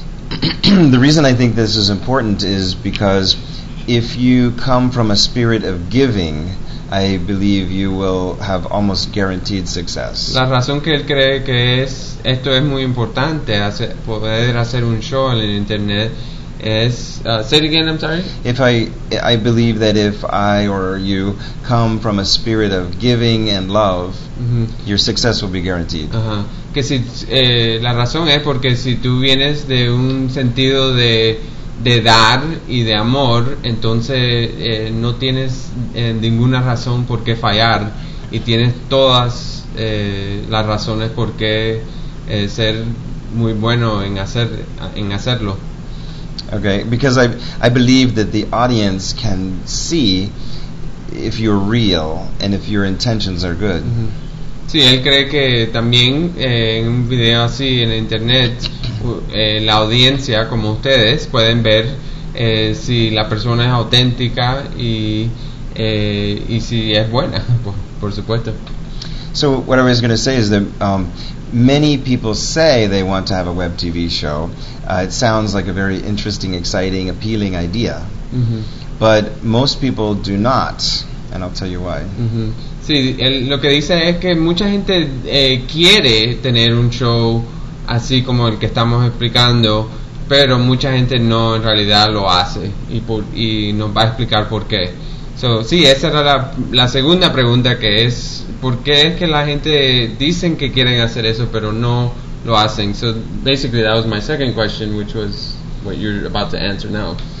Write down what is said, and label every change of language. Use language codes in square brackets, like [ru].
[en] The reason I think this is important is because if you come from a spirit of giving, I believe you will have almost guaranteed success. [es] La razón que él cree que esto es muy importante, poder hacer un show en internet, es... [en] say it again, I'm sorry. I believe that if I or you come from a spirit of giving and love, mm-hmm. your success will be guaranteed. Uh-huh. [es] Que si, la razón es porque si tú vienes de un sentido de dar y de amor, entonces no tienes ninguna razón por qué fallar y tienes todas las razones por qué ser muy bueno en hacerlo. [en] Okay, because I believe that the audience can see if you're real and if your intentions are good. Mm-hmm. [es] Sí, él cree que también en un video así en internet la audiencia, como ustedes, pueden ver si la persona es auténtica y si es buena, por supuesto. [en] So what I was going to say is that many people say they want to have a web TV show. It sounds like a very interesting, exciting, appealing idea. Mm-hmm. But most people do not. and I'll tell you why. Mm-hmm. [es] Sí, él, lo que dice es que mucha gente quiere tener un show así como el que estamos explicando, pero mucha gente no en realidad lo hace y, por, y nos va a explicar por qué. So, sí, esa era la, la segunda pregunta, que es por qué es que la gente dicen que quieren hacer eso pero no lo hacen. [en] So basically that was my second question, which was what you're about to answer now.